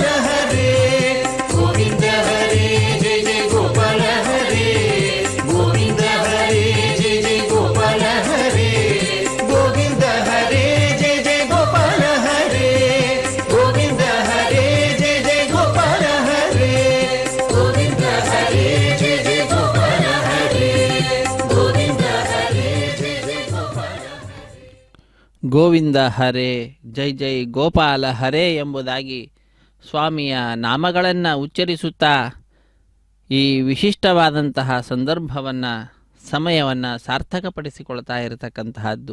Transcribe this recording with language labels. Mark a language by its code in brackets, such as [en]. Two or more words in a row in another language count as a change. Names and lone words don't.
[sa] ಹರೇ ಗೋವಿಂದ ಹರೇ ಜಯ ಜಯ ಗೋಪಾಲ ಹರೇ ಗೋವಿಂದ ಹರೇ ಜಯ ಜಯ ಗೋಪಾಲ ಹರೇ ಗೋವಿಂದ ಹರೇ ಜಯ ಜಯ ಗೋಪಾಲ ಹರೇ ಗೋವಿಂದ ಹರೇ ಜಯ ಜಯ ಗೋಪಾಲ ಹರೇ ಗೋವಿಂದ ಹರೇ ಜಯ ಜಯ ಗೋಪಾಲ ಹರೇ ಗೋವಿಂದ ಹರೇ ಜಯ ಜಯ ಗೋಪಾಲ ಗೋವಿಂದ ಹರೇ ಜೈ ಜೈ ಗೋಪಾಲ ಹರೇ [kn] ಎಂಬುದಾಗಿ ಸ್ವಾಮಿಯ ನಾಮಗಳನ್ನು ಉಚ್ಚರಿಸುತ್ತಾ ಈ ವಿಶಿಷ್ಟವಾದಂತಹ ಸಂದರ್ಭವನ್ನು ಸಮಯವನ್ನು ಸಾರ್ಥಕಪಡಿಸಿಕೊಳ್ತಾ ಇರತಕ್ಕಂತಹದ್ದು.